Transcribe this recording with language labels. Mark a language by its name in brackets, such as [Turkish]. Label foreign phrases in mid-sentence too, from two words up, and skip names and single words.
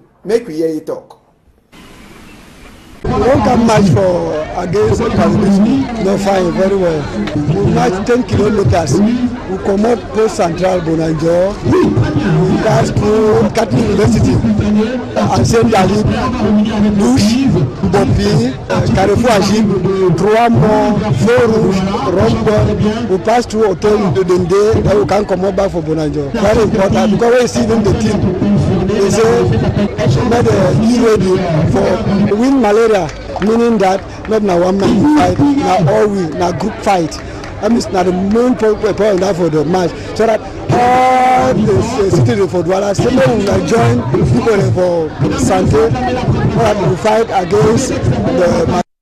[Nigerian Pidgin] Make we hear you talk. We don't come match for against Palestine. No fine, very well. We match 10 kilometers. We come out post central Bonanjo. We pass through Catholic University and Saint Ali, Douche, Bopi, Carrefour Agib, Trois Monts, Fort Rouge, Rompe. We pass through Hotel de Dende. Then we can come out back for Bonanjo. Very important because when you see them the team. They say make the ready for win malaria, meaning that not na one man fight, na all we, na group fight. That means na the main point for the match, so that all the citizens for Douala, so we join people for Sante, so that we fight against the.